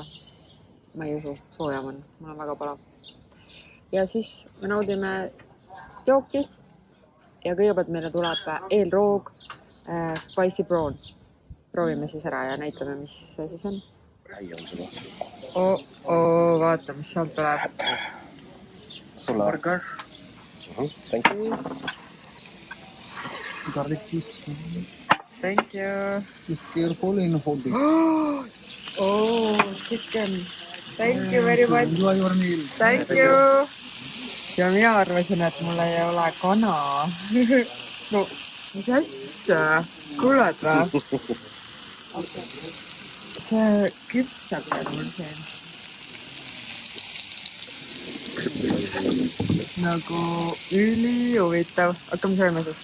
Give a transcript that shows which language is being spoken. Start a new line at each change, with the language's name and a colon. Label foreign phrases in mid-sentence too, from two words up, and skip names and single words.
Estonian: Ma ei usu, soojam on, mul on väga palav. Ja siis me naudime jooki ja kõigepealt meile tuleb eelroog
English: spicy prawns.
Estonian: Proovime siis ära ja näitame, mis see siis on. Räi on seda. Vaata, mis sealt tuleb.
English: Burger. Thank you. Garlic cheese. Thank you. Just careful in holding. Chicken. Thank you very much. Enjoy your meal. Thank you.
Estonian: Ja mina arvasin, et mul ei ole kana. No, mis asja? Kuuled või? See küpsab mul siin. Nagu ülihuvitav. Hakkame sööma siis.